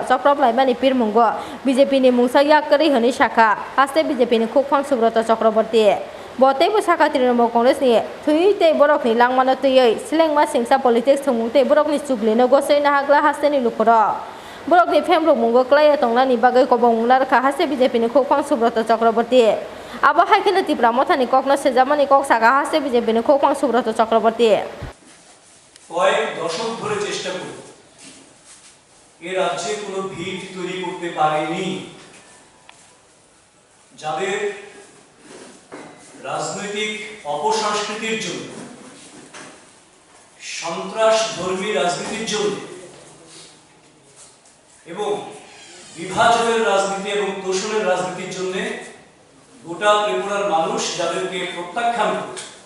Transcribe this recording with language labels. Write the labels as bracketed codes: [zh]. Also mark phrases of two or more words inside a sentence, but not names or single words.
[trp] Chakrab laimani pirmungo BJP ni mungsa yakari honi shaka haste BJP ni khokphang Subroto Chakraborty botei bo saka Trinamool Congress ni thui tei borok ni langmano tei selengma singsa politics thungmung tei borok ni chuglino gosoina hagla haste ni lukuro borok ni phemrok mungo klaya tongnani bagai kobong narkha haste BJP ni khokphang Subroto Chakraborty abo haikeno tipramothani kokno sejamani kok saka haste BJP ni khokphang Subroto Chakraborty [bn] কয়েক দশক ধরে চেষ্টা করে এই রাজ্যে কোনো ভিত তৈরি করতে পারেনি যাদের রাজনৈতিক অপসংস্কৃতির জন্য সন্ত্রাস ধর্মী রাজনীতির জন্য এবং বিভাজনের রাজনীতি এবং তোষণের রাজনীতির জন্য গোটা ত্রিপুরার মানুষ যাদেরকে প্রত্যাখ্যান করে